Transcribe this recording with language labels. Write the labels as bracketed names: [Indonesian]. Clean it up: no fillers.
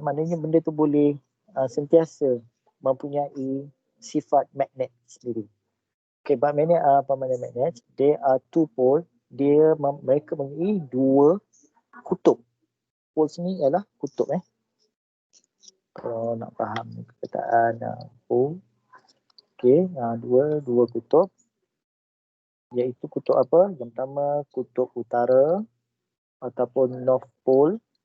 [Malay] Maknanya benda tu boleh sentiasa mempunyai sifat magnet sendiri. [English] Okay, but magnet permanent magnet, they are two pole. [Malay] Mereka mempunyai dua kutub. Poles ni ialah kutub kalau nak faham perkataan pole. Okay, dua kutub. Iaitu kutub apa? Yang pertama kutub utara ataupun North Pole.